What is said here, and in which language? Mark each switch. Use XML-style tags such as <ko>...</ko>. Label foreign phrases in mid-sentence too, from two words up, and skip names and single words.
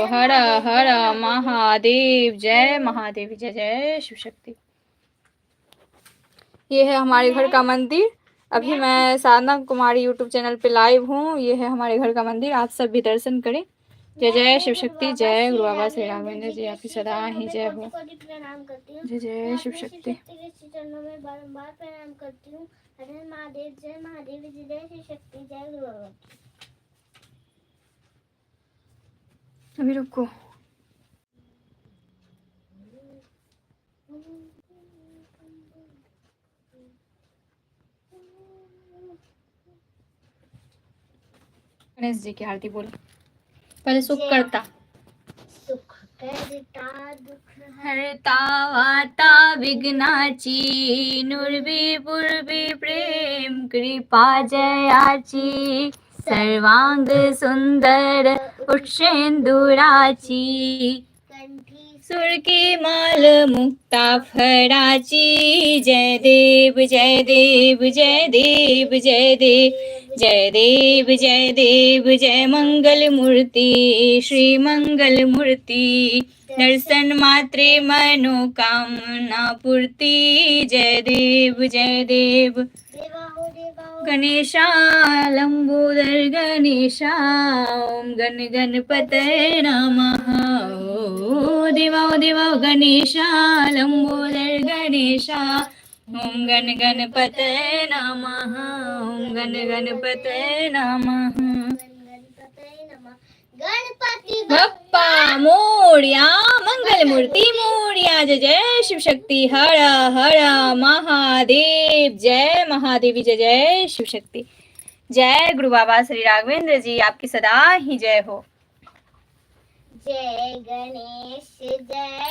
<hi>हर हर महादेव। जय महादेव। जय जय शिव शक्ति। ये है हमारे घर का मंदिर। अभी मैं साधना कुमारी यूट्यूब चैनल पे लाइव हूँ। ये है हमारे घर का मंदिर, आप सब भी दर्शन करें। जय जय शिव शक्ति। जय गुरु बाबा श्री राघवेंद्र जी, आपकी सदा ही जय हो। जय जय शिव शक्ति। चरणों में बारंबार प्रणाम करती हूँ। हर हर महादेव। जय महादेव। जय जय शिव शक्ति। जय गुरु बाबा। अभी रुको। गणेश जी की आरती बोलो। पहले</hi> <mr>सुख करता। सुख करता दुख हरता वाता विघ्नाची, नुरवी पूर्वी प्रेम कृपा जयाची, सर्वांग सुंदर उक्षेंदुराची, सुर की माल मुक्ता फराची। जय देव जय देव जय देव जय देव जय देव जय देव जय मंगल मूर्ति श्री मंगल मूर्ति, दर्शन मात्रे मनोकामना पूर्ति। जय देव जय देव।</mr> <hi>गणेशा लंबोदर गणेशा,</hi> <sa>ओम गण गणपतये नमः।</sa> <hi>ओ देवा देवा गणेशा लंबोदर गणेशा,</hi> <sa>ओम गण गणपतये नमः। ओम गण गणपतये नमः।</sa> <mr>गणपति बप्पा मोरया, मंगल मूर्ति मोरया।</mr> <hi>जय जय शिव शक्ति। हर हर महादेव। जय महादेवी। जय जय शिव शक्ति। जय गुरु बाबा श्री राघवेंद्र जी, आपकी सदा ही जय हो। जय गणेश जय</hi>